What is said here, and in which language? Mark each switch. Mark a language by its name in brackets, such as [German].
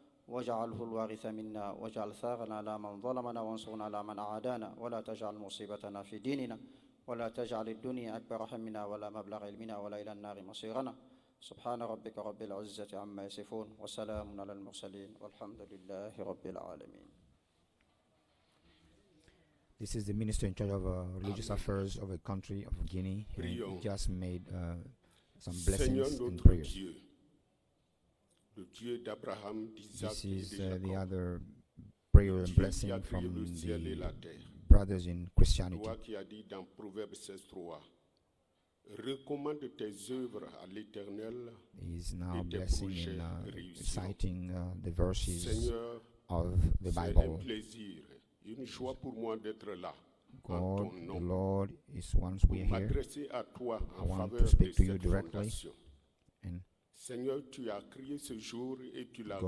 [Arabic] واجعله الوارث منا واجعل ثارنا على من ظلمنا وانصرنا على من أعادانا ولا تجعل مصيبتنا في ديننا ولا تجعل الدنيا أكبر همنا ولا مبلغ علمنا ولا إلى النار مصيرنا سبحان ربك رب العزة عما يصفون وسلام على المرسلين والحمد لله رب العالمين. [English] This is the minister in charge of religious affairs of a country of Guinea, and he just made some blessings and prayers. This is the other prayer and blessing from the brothers in Christianity. [French] Toi qui as dit dans Proverbe 16:3, recommande tes œuvres à l'Éternel. [English] He is now blessing and citing the verses of the Bible. [French] Une joie pour moi d'être là. [English] God, the Lord is once we are here. I want to speak to you directly. And [French] Seigneur, tu as créé ce jour et tu l'as créé